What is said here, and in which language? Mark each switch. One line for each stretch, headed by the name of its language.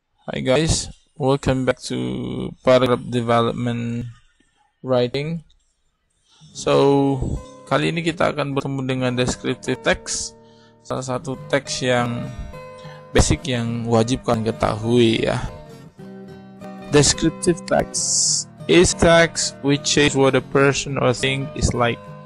English: Hi guys, welcome back to paragraph development writing.
Indonesian: So, kali ini kita akan bertemu dengan descriptive text, salah satu teks yang basic yang wajib kalian ketahui ya.
English: Descriptive text is text which says what a person or thing is like.